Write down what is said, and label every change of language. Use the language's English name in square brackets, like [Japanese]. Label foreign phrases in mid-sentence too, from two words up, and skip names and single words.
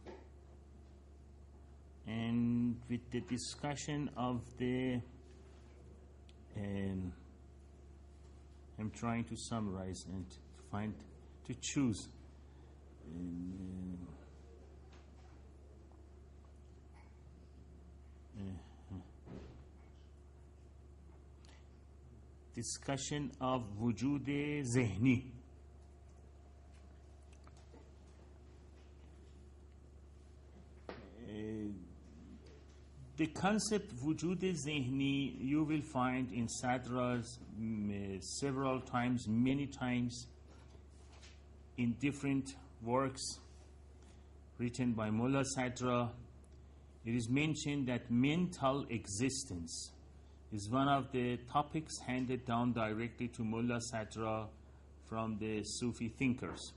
[English] with the discussion of the I'm trying to summarize and to choose discussion of [Arabic] وجود ذهنی. [English] The concept [Arabic] وجود ذهنی [English] you will find in Sadra's several times, many times in different works written by Mullah Sadra. It is mentioned that mental existence is one of the topics handed down directly to Mullah Sadra from the Sufi thinkers.